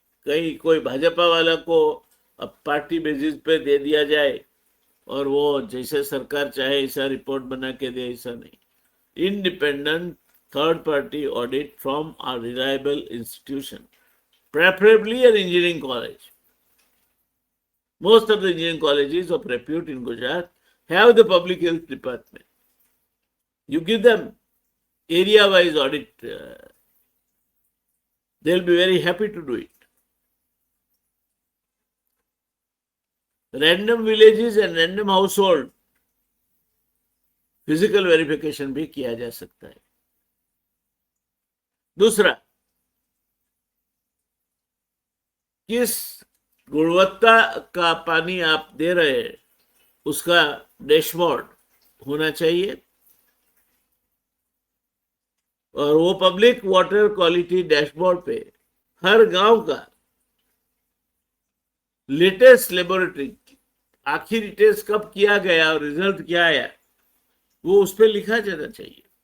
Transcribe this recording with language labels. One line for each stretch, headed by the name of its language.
Hindi: कहीं कोई भाजपा वाला को अब पार्टी बेसिस पे दे दिया जाए और वो जैसे सरकार चाहे ऐसा रिपोर्ट बना के दे, ऐसा नहीं।
English: Independent third party audit from a reliable institution, preferably an engineering college. Most of the engineering colleges of repute in Gujarat have the public health department. You give them area-wise audit, they'll be very happy to do it. Random villages and random household physical verification
Hindi: भी किया जा सकता है। दूसरा, किस गुणवत्ता का पानी आप दे रहे हैं उसका डैशबोर्ड होना चाहिए और वो पब्लिक वाटर क्वालिटी डैशबोर्ड पे हर गांव का लेटेस्ट लेबोरेटरी आखिरी टेस्ट कब किया गया और रिजल्ट क्या आया वो उस पर लिखा जाना चाहिए।